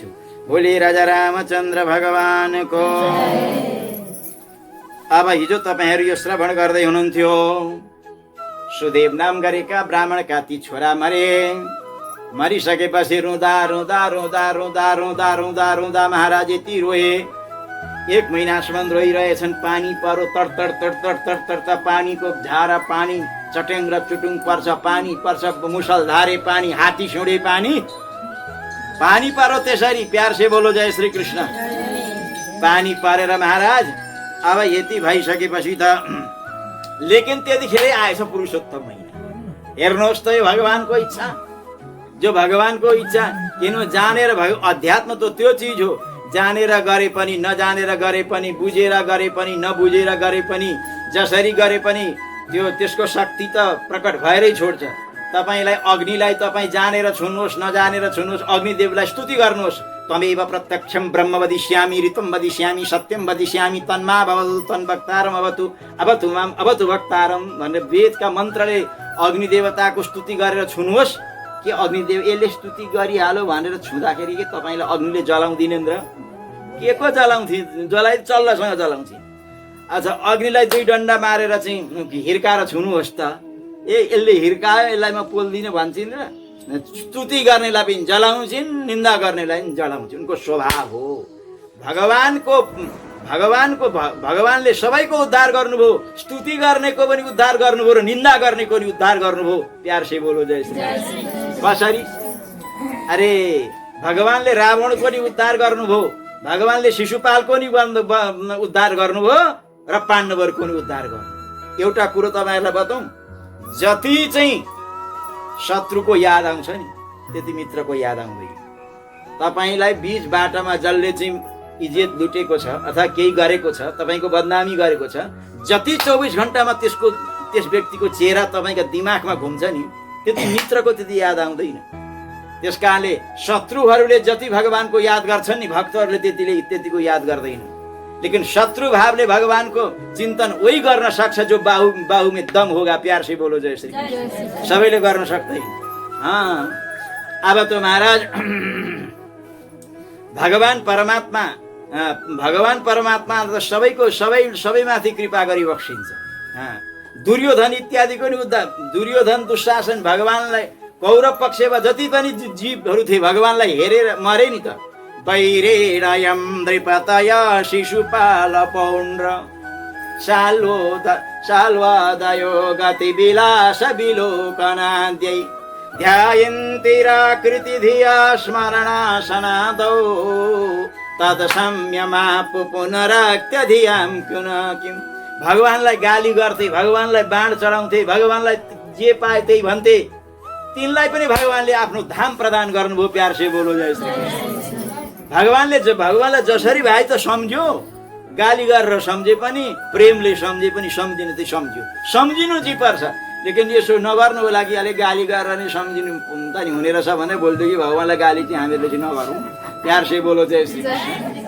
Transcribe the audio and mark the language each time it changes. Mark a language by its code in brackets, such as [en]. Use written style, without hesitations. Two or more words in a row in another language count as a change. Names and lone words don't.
[ne] बोली राजा रामचन्द्र भगवानको। अब हिजो तपाईँहरू यो श्रवण गर्दै हुनुहुन्थ्यो, सुदेव नाम गरेका ब्राह्मणका ती छोरा मरिसकेपछि रुँदा रुँदा रुँदा रुँदा रुँदा रुँदा रुँदा महाराज यति रोए। 1 महिनासम्म रोइरहेछन्। पानी परो, तडतड तडतड तडतड पानीको धारा, पानी चट्याङ र चुटुङ पर्छ, पानी पर्छ, मुसलधारे पानी, हात्ती सुँडे पानी परो। [hi] त्यसरी प्यार से बोलो जय श्री कृष्ण। [ne] पानी परेर महाराज अब यति भइसकेपछि त, लेकिन त्यतिखेरै आएछ पुरुषोत्तम महिना। हेर्नुहोस् त, यो भगवानको इच्छा, जो भगवानको इच्छा। किन जानेर अध्यात्म त त्यो चिज हो, जानेर गरे पनि, नजानेर गरे पनि, बुझेर गरे पनि, नबुझेर गरे पनि, जसरी गरे पनि त्यसको शक्ति त प्रकट भएरै छोड्छ। तपाईलाई अग्निलाई तपाईँ जानेर छुनुहोस् नजानेर छुनुहोस्, अग्निदेवलाई स्तुति गर्नुहोस्। [sa] त्वमेव प्रत्यक्षम ब्रह्म वदिष्यामि ऋतम वदिष्यामि सत्यम वदिष्यामि तन्मा भवतु तन्वक्तारम अवतु माम अवतु वक्तारम [ne] भनेर वेदका मन्त्रले अग्निदेवताको स्तुति गरेर छुनुहोस्। के अग्निदेव यसले स्तुति गरिहाल्यो भनेर छुँदाखेरि के तपाईँलाई अग्निले जलाउँदिन र? के को जलाउँथि? जलाइ चल्लासँग जलाउँथि। अच्छा, अग्निलाई 2 डन्डा मारेर चाहिँ हिर्काएर छुनुहोस् त। यसले हिर्कायो, यसलाई म पोल्दिनँ भन्छन् र? स्तुति गर्नेलाई पनि जलाउँछिन्, निन्दा गर्नेलाई पनि जलाउँछिन्। उनको स्वभाव हो। भगवानले सबैको उद्धार गर्नुभयो, स्तुति गर्नेको पनि उद्धार गर्नुभयो र निन्दा गर्नेको पनि उद्धार गर्नुभयो। [hi] प्यार से बोलो जय श्री कृष्ण। [ne] कसरी? अरे भगवानले रावणको पनि उद्धार गर्नुभयो, भगवानले शिशुपालको नि उद्धार गर्नुभयो र पाण्डवहरूको नि उद्धार गर्नु। एउटा कुरो तपाईँहरूलाई बताउँ, जति चाहिँ शत्रुको याद आउँछ नि त्यति मित्रको याद आउँदैन। तपाईँलाई बीच बाटामा जसले चाहिँ इज्जत लुटेको छ अथवा केही गरेको छ, तपाईँको बदनामी गरेको छ, जति 24 घण्टामा त्यस व्यक्तिको चेहरा तपाईँको दिमागमा घुम्छ नि त्यति मित्रको त्यति याद आउँदैन। त्यस कारणले शत्रुहरूले जति भगवानको याद गर्छन् नि भक्तहरूले त्यतिको याद गर्दैन। लेकिन शत्रु भावले भगवानको चिन्तन वही गर्न सक्छ [hi] जो बाहु में दम होगा। प्यार से बोलो जय श्री कृष्ण। [ne] सबैले गर्न सक्दैन। अब तो महाराज भगवान परमात्मा त सबैमाथि कृपा गरी बक्सिन्छ। दुर्योधन इत्यादिको नि उद्धार, दुर्योधन दुशासन भगवानलाई कौरव पक्षमा जति पनि जीवहरू थिए भगवानलाई हेरेर मरे नि त। [sa] वैरेणयं नृपतय शिशुपाल पौण्ड्र शाल्वादयो गति विलास विलोकनाद्यै ध्यायन्तिराकृति धिया स्मरणासनादौ तत् संयमापु पुनरक्त्यधियां किं। [ne] भगवानलाई गाली गर्थे, भगवानलाई बाण चढाउँथे, भगवानलाई जे पाए त्यही भन्थे, तिनलाई पनि भगवानले आफ्नो धाम प्रदान गर्नुभयो। [hi] प्यार से बोलो जय श्री कृष्ण। [ne] भगवानलाई जसरी भाइ त सम्झ्यो, गाली गरेर सम्झे पनि, प्रेमले सम्झे पनि, सम्झिनु चाहिँ सम्झ्यो, सम्झिनु चाहिँ पर्छ। लेकिन यसो नगर्नुको लागि अलिक गाली गरेर नि सम्झिनु त नि हुने रहेछ भने बोल्थ्यो कि भगवानलाई गाली चाहिँ हामीहरूले चाहिँ नगरौँ। [hi] प्यार से बोलो जय श्री कृष्ण।